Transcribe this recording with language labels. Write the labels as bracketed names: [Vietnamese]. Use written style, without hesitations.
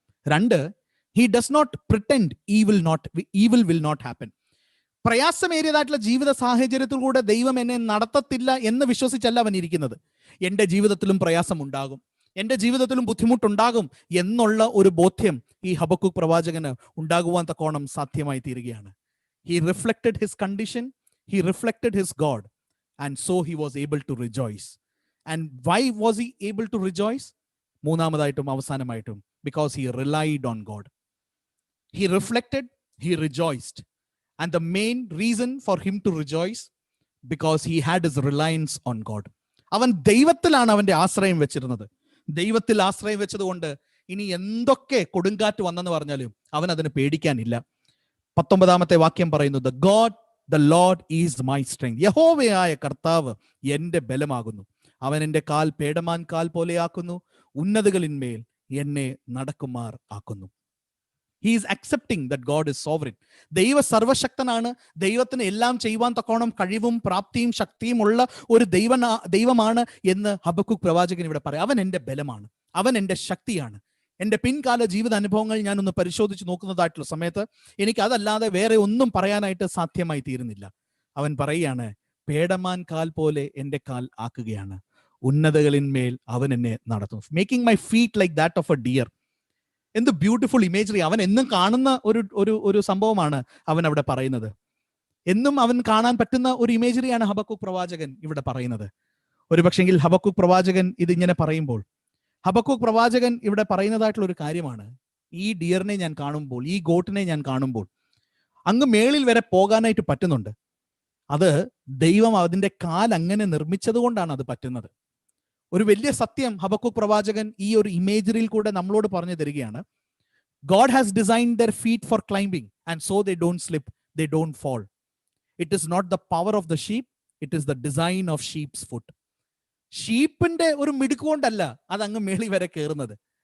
[Malayalam] രണ്ട്, [English] he does not pretend evil will not happen. [Malayalam] പ്രയാസമേറിയതായിട്ടുള്ള ജീവിത സാഹചര്യത്തിലൂടെ ദൈവം എന്നെ നടത്തത്തില്ല എന്ന് വിശ്വസിച്ചല്ല അവൻ ഇരിക്കുന്നത്. എൻ്റെ ജീവിതത്തിലും പ്രയാസം ഉണ്ടാകും, എൻ്റെ ജീവിതത്തിലും ബുദ്ധിമുട്ടുണ്ടാകും എന്നുള്ള ഒരു ബോധ്യം ഈ ഹബക്കൂക്ക് പ്രവാചകന് ഉണ്ടാകുവാൻ തക്കോണം സാധ്യമായി തീരുകയാണ്. [English] He reflected his condition, he reflected his God, and so he was able to rejoice. And why was he able to rejoice? [Malayalam] മൂന്നാമതായിട്ടും അവസാനമായിട്ടും, [English] because he relied on God. He reflected, he rejoiced. And the main reason for him to rejoice, because he had his reliance on God. [Malayalam] അവൻ ദൈവത്തിലാണ് അവന്റെ ആശ്രയം വെച്ചിരുന്നത്. ദൈവത്തിൽ ആശ്രയം വെച്ചതുകൊണ്ട് ഇനി എന്തൊക്കെ കൊടുങ്കാറ്റ് വന്നെന്ന് പറഞ്ഞാലും അവൻ അതിന് പേടിക്കാനില്ല. 19-ാമത്തെ വാക്യം പറയുന്നു, [English] the Lord is my strength. [Malayalam] യഹോവയായ കർത്താവ് എന്റെ ബലമാകുന്നു. അവൻ എൻ്റെ കാൽ പേടമാൻ കാൽ പോലെയാക്കുന്നു, ഉന്നതകളിന്മേൽ എന്നെ നടക്കുമാർ ആക്കുന്നു. [English] He is accepting that God is sovereign. [Malayalam] ദൈവ സർവശക്തനാണ്. ദൈവത്തിന് എല്ലാം ചെയ്യുവാൻ തക്കോണം കഴിവും പ്രാപ്തിയും ശക്തിയും ഉള്ള ഒരു ദൈവമാണ് എന്ന് ഹബക്കൂക്ക് പ്രവാചകൻ ഇവിടെ പറയാം. അവൻ എൻ്റെ ബലമാണ്, അവൻ എൻ്റെ ശക്തിയാണ്. എൻ്റെ പിൻകാല ജീവിത അനുഭവങ്ങൾ ഞാനൊന്ന് പരിശോധിച്ച് നോക്കുന്നതായിട്ടുള്ള സമയത്ത് എനിക്ക് അതല്ലാതെ വേറെ ഒന്നും പറയാനായിട്ട് സാധ്യമായി തീരുന്നില്ല. അവൻ പറയുകയാണ്, പേടമാൻ കാൽ പോലെ എൻ്റെ കാൽ ആക്കുകയാണ്, ഉന്നതകളിന്മേൽ അവൻ എന്നെ നടത്തുന്നു. [English] Making my feet like that of a deer. [Malayalam] എന്ത് [English] Beautiful imagery. [Malayalam] അവൻ എന്നും കാണുന്ന ഒരു സംഭവമാണ് അവൻ അവിടെ പറയുന്നത്. എന്നും അവൻ കാണാൻ പറ്റുന്ന ഒരു ഇമേജറിയാണ് ഹബക്കൂക്ക് പ്രവാചകൻ ഇവിടെ പറയുന്നത്. ഒരു പക്ഷെങ്കിൽ ഹബക്കൂക്ക് പ്രവാചകൻ ഇതിങ്ങനെ പറയുമ്പോൾ, ഹബക്കൂക്ക് പ്രവാചകൻ ഇവിടെ പറയുന്നതായിട്ടുള്ള ഒരു കാര്യമാണ്, ഈ ഡിയറിനെ ഞാൻ കാണുമ്പോൾ, ഈ ഗോട്ടിനെ ഞാൻ കാണുമ്പോൾ അങ്ങ് മേളിൽ വരെ പോകാനായിട്ട് പറ്റുന്നുണ്ട്. അത് ദൈവം അതിൻ്റെ കാൽ അങ്ങനെ നിർമ്മിച്ചത് കൊണ്ടാണ് അത് പറ്റുന്നത്. ഒരു വലിയ സത്യം ഹബക്കൂക്ക് പ്രവാചകൻ ഈ ഒരു ഇമേജറിയിൽ കൂടെ നമ്മളോട് പറഞ്ഞു തരികയാണ്. [English] God has designed their feet for climbing, and so they don't slip, they don't fall. It is not the power of the sheep, it is the design of sheep's foot. [Malayalam] ഷീപ്പിന്റെ ഒരു മിടുക്കുകൊണ്ടല്ല അത് അങ്ങ് മേളി വരെ കയറുന്നത്.